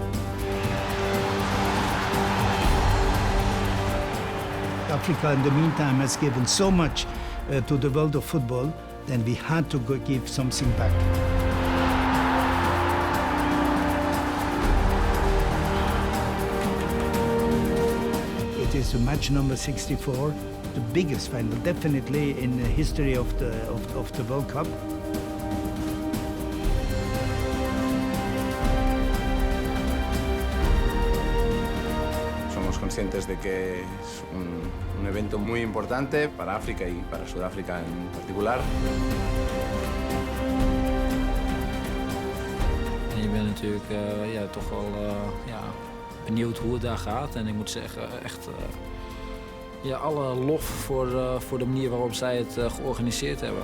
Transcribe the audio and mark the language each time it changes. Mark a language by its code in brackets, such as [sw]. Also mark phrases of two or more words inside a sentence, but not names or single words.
[en] Africa, in the meantime, has given so much to the world of football, then we had to give something back. It is match number 64, the biggest final, definitely in the history of the World Cup. [es] Somos conscientes de que es un evento muy importante para África y para Sudáfrica en particular. [nl] En je bent natuurlijk toch wel benieuwd hoe het daar gaat. En ik moet zeggen, echt alle lof voor de manier waarop zij het georganiseerd hebben.